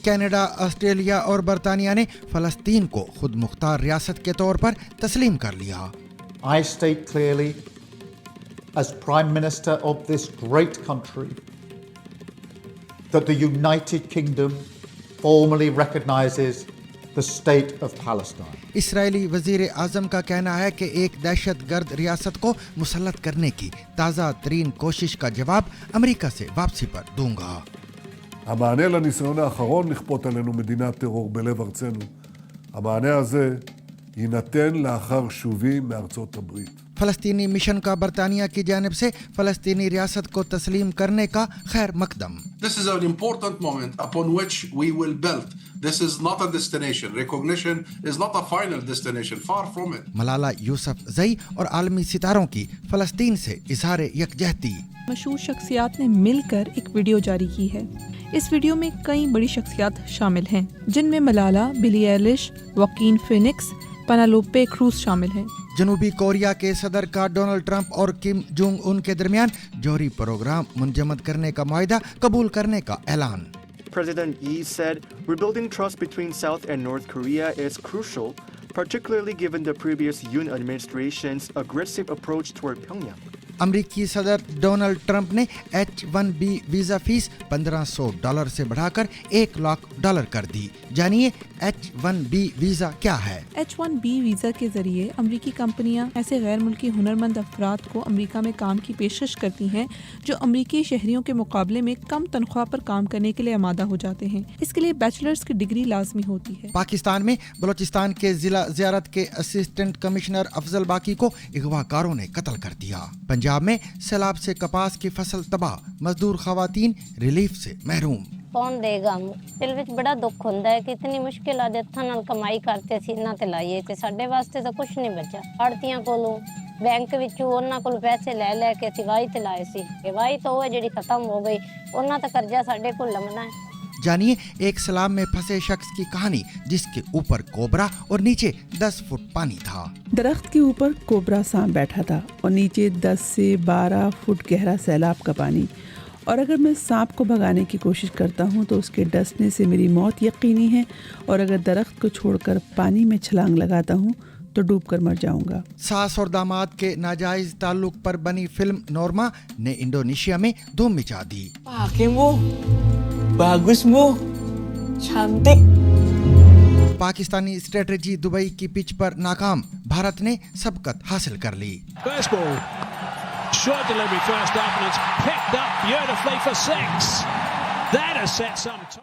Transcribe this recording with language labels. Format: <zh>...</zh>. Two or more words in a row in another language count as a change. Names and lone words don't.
<ur>کینیڈا، آسٹریلیا اور برطانیہ نے فلسطین کو خود مختار ریاست کے طور پر تسلیم کر لیا۔</ur> <en>I state clearly, as Prime Minister of this great country, that the United Kingdom formally recognizes the state of Palestine.</en> <ur>اسرائیلی وزیر اعظم کا کہنا ہے کہ ایک دہشت گرد ریاست کو مسلط کرنے کی تازہ ترین کوشش کا جواب امریکہ سے واپسی پر دوں گا۔</ur> <he>המענה לניסיון האחרון לכפות עלינו מדינת טרור בלב ארצנו, המענה הזה יינתן לאחר שובי מארצות הברית.</he> <ur>فلسطینی مشن کا برطانیہ کی جانب سے فلسطینی ریاست کو تسلیم کرنے کا خیر مقدم۔</ur> <en>This is an important moment upon which we will build. This is not a destination. Recognition is not a final destination. Far from it.</en> <ur>ملالہ یوسف زئی اور عالمی ستاروں کی فلسطین سے اظہار یکجہتی۔ مشہور شخصیات نے مل کر ایک ویڈیو جاری کی ہے۔ اس ویڈیو میں کئی بڑی شخصیات شامل ہیں، جن میں ملالہ، بلی ایلش، واکین فینکس، پینالوپے کروز شامل ہیں۔ جنوبی کوریا کے صدر کا ڈونلڈ ٹرمپ اور کم جونگ ان کے درمیان جوہری پروگرام منجمد کرنے کا معاہدہ قبول کرنے کا اعلان۔</ur> <en>President Yi said, rebuilding trust between South and North Korea is crucial, particularly given the previous Yoon administration's aggressive approach toward Pyongyang.</en> <ur>امریکی صدر ڈونلڈ ٹرمپ نے H-1B ویزا فیس $1500 سے بڑھا کر $1,00,000 کر دی۔ جانیے H-1B ویزا کیا ہے؟ H-1B ویزا کے ذریعے امریکی کمپنیاں ایسے غیر ملکی ہنرمند افراد کو امریکہ میں کام کی پیشکش کرتی ہیں جو امریکی شہریوں کے مقابلے میں کم تنخواہ پر کام کرنے کے لیے آمادہ ہو جاتے ہیں۔ اس کے لیے بیچلرز کی ڈگری لازمی ہوتی ہے۔ پاکستان میں بلوچستان کے ضلع زیارت کے اسسٹنٹ کمشنر افضل باقی کو اغوا کاروں نے قتل کر دیا۔ پنجاب میں سیلاب سے کپاس کی فصل تباہ، مزدور خواتین ریلیف سے محروم۔</ur> <pa>کون دے گا؟ دل وچ بڑا دکھ ہوندا ہے کہ اتنی مشکل ہتھاں نال کمائی کرتے سی، انہاں تے لائیے تے ساڈے واسطے تو کچھ نہیں بچا۔ آڑتیاں کولوں بینک وچوں انہاں کول پیسے لے کے اسی واہی تے لائے سی، واہی تو وہ جڑی ختم ہو گئی، انہاں تے قرضہ ساڈے کول لمنا ہے۔</pa> <ur>جانیے ایک سیلاب میں پھنسے شخص کی کہانی جس کے اوپر کوبرا اور نیچے 10 فٹ پانی تھا۔ درخت کے اوپر کوبرا سانپ بیٹھا تھا اور نیچے 10 سے 12 فٹ گہرا سیلاب کا پانی، اور اگر میں سانپ کو بھگانے کی کوشش کرتا ہوں تو اس کے ڈسنے سے میری موت یقینی ہے، اور اگر درخت کو چھوڑ کر پانی میں چھلانگ لگاتا ہوں تو ڈوب کر مر جاؤں گا۔ ساس اور داماد کے ناجائز تعلق پر بنی فلم نورما نے انڈونیشیا میں دھوم مچا دی۔</ur> <id>bagus mo, cantik.</id> <ur>پاکستانی اسٹریٹجی دبئی کی پچ پر ناکام، بھارت نے سبقت حاصل کر لی۔</ur> <en>First ball, short delivery first up and it's picked up beautifully for 6. That has set some</en>